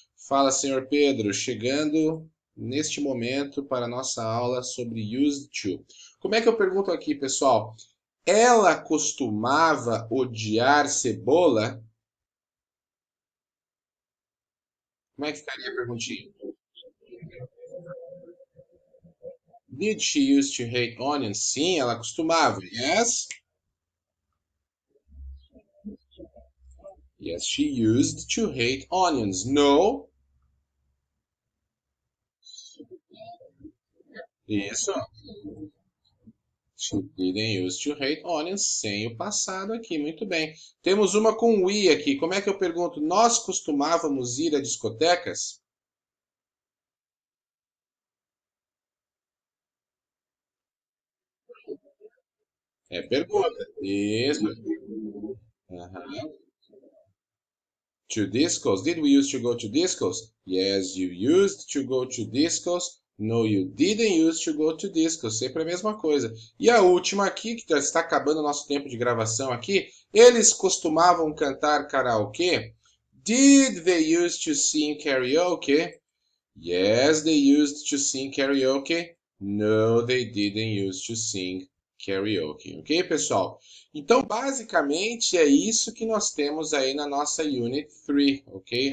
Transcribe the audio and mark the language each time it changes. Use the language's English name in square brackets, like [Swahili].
[Portuguese] Fala, senhor Pedro, chegando neste momento para a nossa aula sobre used to. Como é que eu pergunto aqui, pessoal? Ela costumava odiar cebola? Como é que ficaria a perguntinha? [English] Did she used to hate onions? [Portuguese] Sim, ela costumava. [English] Yes? Yes, she used to hate onions. No. [Portuguese] Isso. [English] She didn't used to hate onions [Portuguese] sem o passado aqui. Muito bem. Temos uma com we aqui. Como é que eu pergunto? Nós costumávamos ir a discotecas? É pergunta. Isso. Aham. [English] To discos. Did we used to go to discos? Yes, you used to go to discos. No, you didn't used to go to discos. [Portuguese] Sempre a mesma coisa. E a última aqui, que já está acabando o nosso tempo de gravação aqui. Eles costumavam cantar karaokê? [English] Did they used to sing karaoke? Yes, they used to sing karaoke. No, they didn't used to sing karaoke. [Portuguese] Ok, pessoal? Então, basicamente, é isso que nós temos aí na nossa Unit 3, ok?